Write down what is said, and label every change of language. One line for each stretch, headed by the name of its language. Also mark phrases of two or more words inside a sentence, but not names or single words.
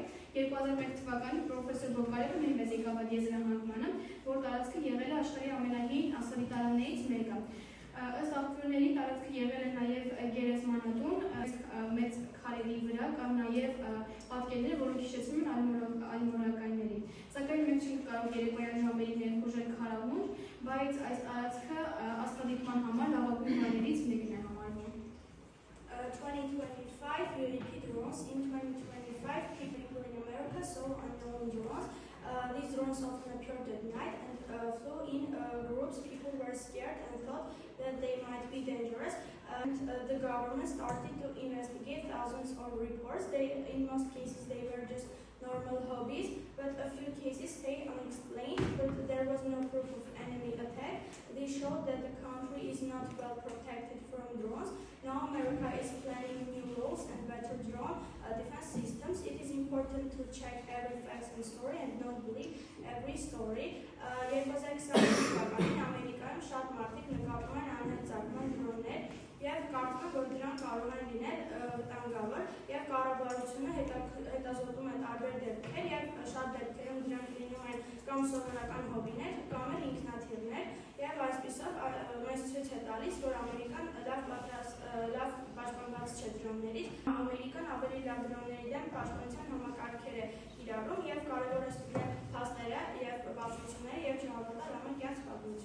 Armenian: 2001 թվականին պրոֆեսոր Բոկարևը նույնպես եկավ այդ եզրահանգմանը, որ տարածքը եղել է աշխարհի ամենահին ասալիտարաններից մեկը։ Ըստ աղբյուրների տարածքը եղել է նաև գերեզմանատուն, մեծ քարերի վրա կան նաև պատկերներ, որոնք հիշեցնում են այլմոլորակայիններին։ Սակայն մենք չենք կարող երեկոյան ժամերին ներխուժել քարամունջ, բայց այս տարածքը աստղադիտման համար լավագույն վայրերից մեկն է համարվում։
English: 2025 we repeat drones. In 2025, people in America saw unknown drones. These drones often appeared at night and flew in groups. People were scared and thought that they might be dangerous. And the government started to investigate thousands of reports. In most cases, they were just normal hobbies, but a few cases stay unexplained, but there was no proof of enemy attack. They showed that the country is not well protected from drones. Now America is planning new rules and better drone defense systems. It is important to check every fact and story and not believe every story.
Armenian: 2020 թվականին Ամերիկայում շատ մարդիկ նկատում են անհետաձգման դրոններ եւ կարծում են, որ դրանք կարող են լինել վտանգավոր եւ կառավարությունը հետազոտում է տարբեր դեպքեր եւ շատ դեպքերում դրանք լինում են կամ սովորական հոբիներ կամ էլ ինքնաթիռներ եւ այսպիսով մեզ ցույց է տալիս, որ Ամերիկան լավ պաշտպանված չէ դրոններից։ Ամերիկան ավելի լավ դրոնների դեմ պաշտպանության համակարգեր է կիրառում եւ կարեւոր է ստուգել փաստերը եւ բացությունները եւ չհավատալ ամեն կյանք պատմություն։